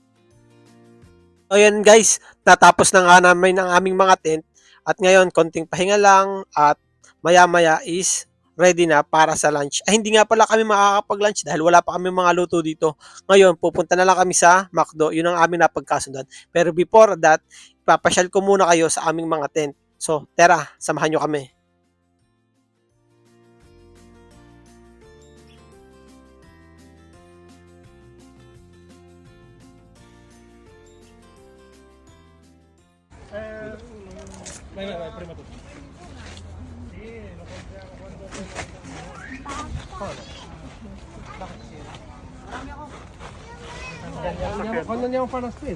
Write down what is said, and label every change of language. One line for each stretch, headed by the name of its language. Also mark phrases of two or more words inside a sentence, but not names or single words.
Filipino: So yan guys, natapos na nga namin ang aming mga tent at ngayon konting pahinga lang at maya-maya is ready na para sa lunch. Ay hindi nga pala kami makakapag-lunch dahil wala pa kami mga luto dito. Ngayon pupunta na lang kami sa McDo, yun ang aming napagkasundan. Pero
English: before that,
Filipino: ipapasyal ko muna kayo sa aming mga tent. So tara, samahan nyo kami.
Italian: Vai, prima tu. Quando andiamo a fare la spesa?